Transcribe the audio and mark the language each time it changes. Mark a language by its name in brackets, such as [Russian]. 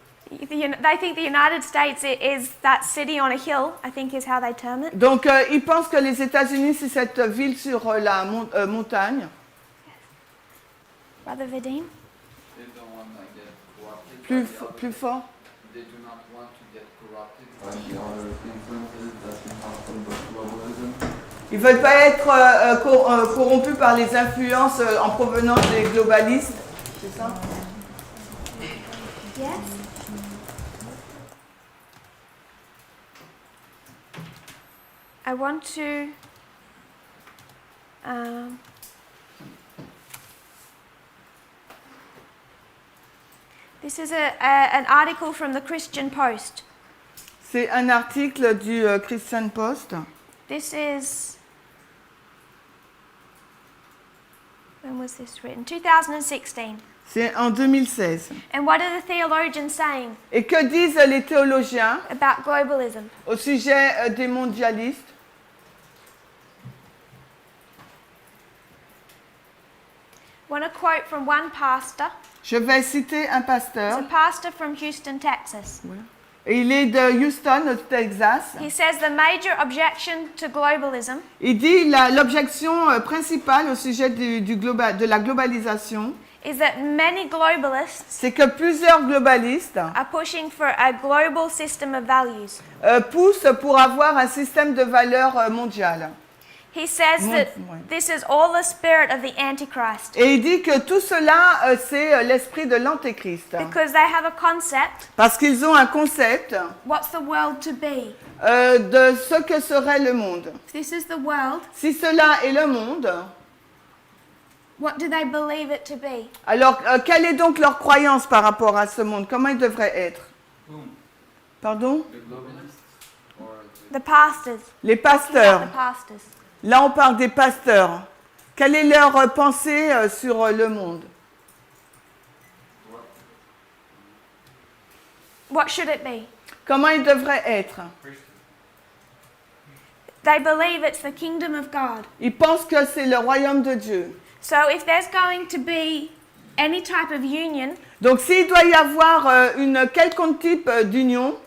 [English] They think the United States is that city on a hill, I think is how they term it. [French] Donc ils pensent que les États-Unis, c'est cette ville sur la montagne. [English] Brother Vadim? They don't want to get corrupted. [French] Plus fort. [English] They do not want to get corrupted by the other influences that can happen with globalism. [French] Ils veulent pas être corrompus par les influences en provenance des globalistes. C'est ça? [English] Yes. I want to this is an article from the Christian Post. [French] C'est un article du Christian Post. [English] This is, when was this written? 2016. [French] C'est en 2016. [English] And what are the theologians saying [French] Et que disent les théologiens [English] about globalism? [French] au sujet des mondialistes? [English] I want to quote from one pastor. [French] Je vais citer un [English] He's [French] pasteur. [English] a pastor from Houston, Texas. [French] Et il est de Houston, au Texas. [English] He says the major objection to globalism [French] Il dit l'objection principale au sujet de la globalisation, [English] is that many globalists [French] c'est que plusieurs globalistes [English] are pushing for a global system of values. [French] poussent pour avoir un système de valeurs mondial. [English] He says that this is all the spirit of the Antichrist [French] Et il dit que tout cela, c'est l'esprit de l'Antéchrist. [English] because they have a concept, [French] Parce qu'ils ont un concept [English] what's the world to be? [French] de ce que serait le monde. [English] If this is the world, [French] Si cela est le monde, [English] what do they believe it to be? [French] alors quelle est donc leur croyance par rapport à ce monde? Comment il devrait être? [English] Pardon? The globalists or The pastors. [French] Les [English] About [French] pasteurs. [English] the pastors. [French] Là, on parle des pasteurs. Quelle est leur pensée sur le monde? [English] What should it be? [French] Comment il devrait être? [English] They believe it's the kingdom of God. [French] Ils pensent que c'est le royaume de Dieu. [English] So if there's going to be any type of union, [French] Donc, s'il doit y avoir une quelconque type d'union,